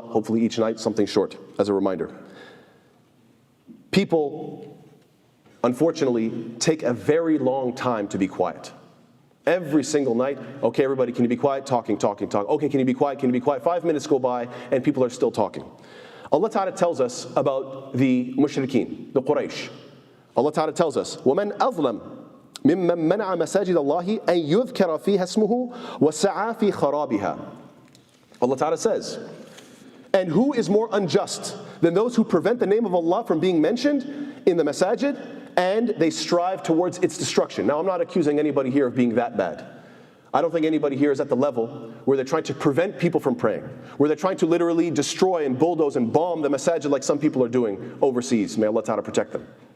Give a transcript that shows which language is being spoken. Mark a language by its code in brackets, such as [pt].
[en] Hopefully each night something short, as a reminder. People, unfortunately, take a very long time to be quiet. Every single night, okay, everybody, can you be quiet? Talking. Okay, can you be quiet? Can you be quiet? 5 minutes go by, and people are still talking. Allah Ta'ala tells us about the mushrikeen, the Quraysh. Allah Ta'ala tells us, [ar] وَمَنْ أَظْلَمْ مِمَّنْ مَنَعَ مَسَاجِدَ اللَّهِ أَنْ يُذْكَرَ فِيهَا اسْمُهُ وَسَعَى فِي خَرَابِهَا. [en] Allah Ta'ala says, and who is more unjust than those who prevent the name of Allah from being mentioned in the masajid, and they strive towards its destruction. Now, I'm not accusing anybody here of being that bad. I don't think anybody here is at the level where they're trying to prevent people from praying, where they're trying to literally destroy and bulldoze and bomb the masajid like some people are doing overseas. May Allah Ta'ala protect them.